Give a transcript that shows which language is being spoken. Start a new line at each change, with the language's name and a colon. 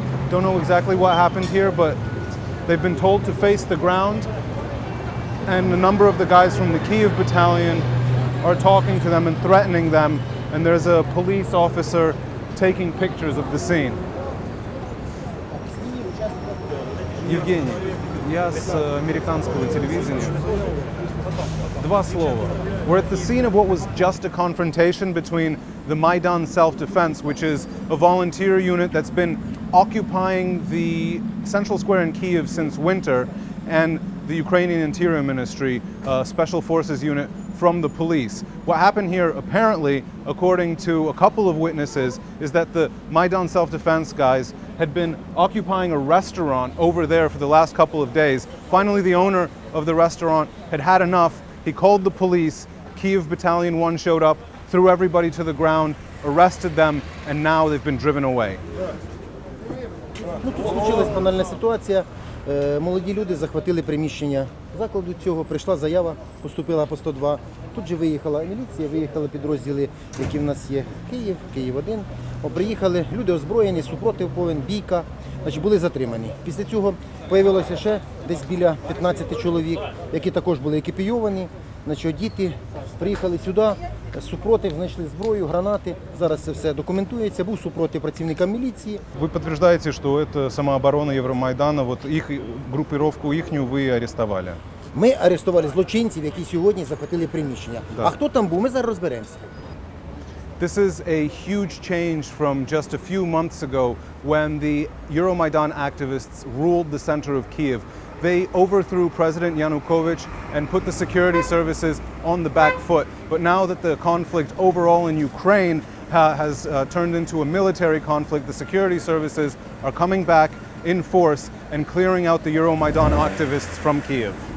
English: Don't know exactly what happened here, but they've been told to face the ground. And a number of the guys from the Kiev Battalion are talking to them and threatening them. And there's a police officer taking pictures of the scene.
Russian: Евгений, я с американского телевидения. Два слова.
English: We're at the scene of what was just a confrontation between the Maidan Self-Defense, which is a volunteer unit that's been occupying the central square in Kiev since winter, and the Ukrainian Interior Ministry, special forces unit from the police. What happened here, apparently, according to a couple of witnesses, is that the Maidan Self-Defense guys had been occupying a restaurant over there for the last couple of days. Finally, the owner of the restaurant had had enough. He called the police. Kiev Battalion 1 showed up, threw everybody to the ground, arrested them, and now they've been driven away.
Ukrainian: Тут случилась банальна ситуація. Молоді люди захватили приміщення закладу цього. Прийшла заява, поступила по 102. Тут же виїхала міліція, виїхали підрозділи, які в нас є Київ, Київ-1. Приїхали, люди озброєні, супротив повен, бійка, значить, були затримані. Після цього з'явилося ще десь біля 15 чоловік, які також були екіпійовані. Значить, діти приїхали сюди, супротив, знайшли зброю, гранати. Зараз це все документується. Був супротив працівника міліції.
Russian: Вы подтверждаете, что это самооборона Евромайдана, вот их группировку ихнюю вы арестовали?
Ukrainian: Ми арестували злочинців, які сьогодні захватили приміщення.
Russian: Да.
Ukrainian: А хто там був, ми зараз розберемося.
English: This is a huge change from just a few months ago when the Euromaidan activists ruled the center of Kiev. They overthrew President Yanukovych and put the security services on the back foot. But now that the conflict overall in Ukraine has turned into a military conflict, the security services are coming back in force and clearing out the Euromaidan activists from Kiev.